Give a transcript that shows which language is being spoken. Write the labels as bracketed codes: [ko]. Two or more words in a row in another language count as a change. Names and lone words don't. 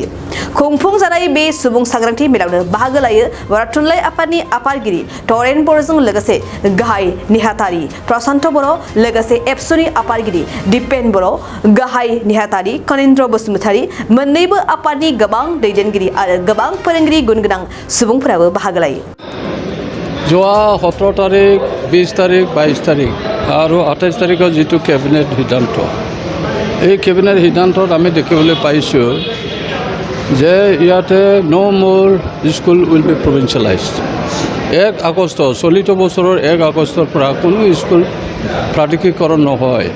[brx] खुंफुंजानाय बे सुबुं सांग्रांथि मेलावनो बाहागो लायो बर' थुनलाइ आफादनि आफादगिरि तरेन बर'जों लोगोसे गाहाय नेहाथारि प्रशान्त बर', लोगोसे एबसुनि आफादगिरि दिपेन बर', गाहाय नेहाथारि कनिन्द्र बसुमतारी, मोन्नैबो आफादनि गोबां दैदेनगिरि आरो गोबां फोरोंगिरि गुनगोनां सुबुंफोराबो बाहागो लायो। [as] যোৱা 17 তাৰিখ, 20 তাৰিখ, 22 তাৰিখ আৰু 28 তাৰিখৰ যিটো কেবিনেট সিদ্ধান্ত, এই কেবিনেট সিদ্ধান্তত আমি দেখিবলৈ পাইছোঁ যে ইয়াতে [en] no more school will be provincialized. [as] 1 আগষ্ট, চলিত বছৰৰ 1 আগষ্টৰ পৰা কোনো স্কুল প্ৰাদেশিকৰণ নহয়।